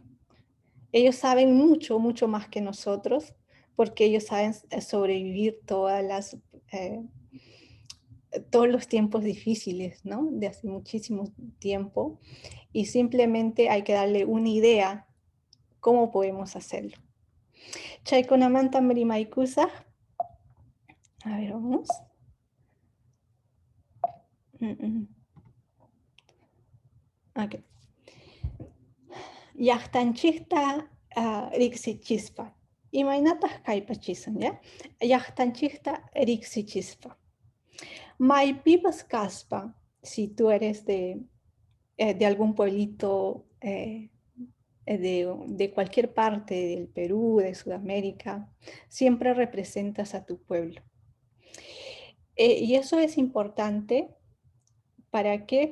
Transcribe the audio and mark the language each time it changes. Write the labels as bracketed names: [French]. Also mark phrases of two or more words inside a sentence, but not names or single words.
[Spanish] Ellos saben mucho, mucho más que nosotros, porque ellos saben sobrevivir todos los tiempos difíciles, ¿no? De hace muchísimo tiempo, y simplemente hay que darle una idea cómo podemos hacerlo. [Quechua] Chaykunamanta mrimaykusa. [Spanish] A ver, vamos. Ok. [Quechua] Llaqtanchikta riksichispa. Imaynataq kaypachisun, ¿ya? Llaqtanchikta riksichispa. Maypipas caspa, [Spanish] si tú eres de algún pueblito de cualquier parte del Perú, de Sudamérica, siempre representas a tu pueblo. Y eso es importante. ¿Para qué?